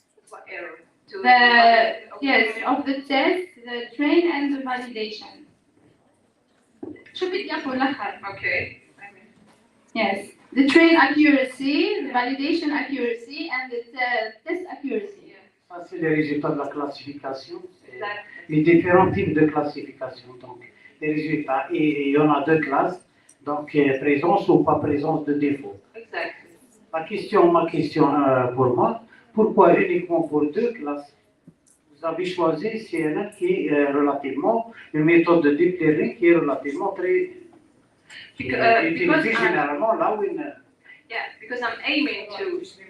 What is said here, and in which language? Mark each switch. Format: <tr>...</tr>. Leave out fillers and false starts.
<en>What error? Yes, of the test, the train, and the validation. Okay. Yes, the train accuracy, the validation accuracy, and the test accuracy.</en> <fr>Ça, c'est les résultats de la classification. Les différents types de classification. Donc, les résultats. Et il y en a 2 classes. Donc, présence ou pas présence de défaut. Exactement. Ma question pour moi, pourquoi uniquement pour 2 classes? Vous avez choisi CNN qui est relativement, une méthode de deep learning qui est relativement très utilisée généralement là où il...</fr> <en>Yeah, because I'm aiming to...</en>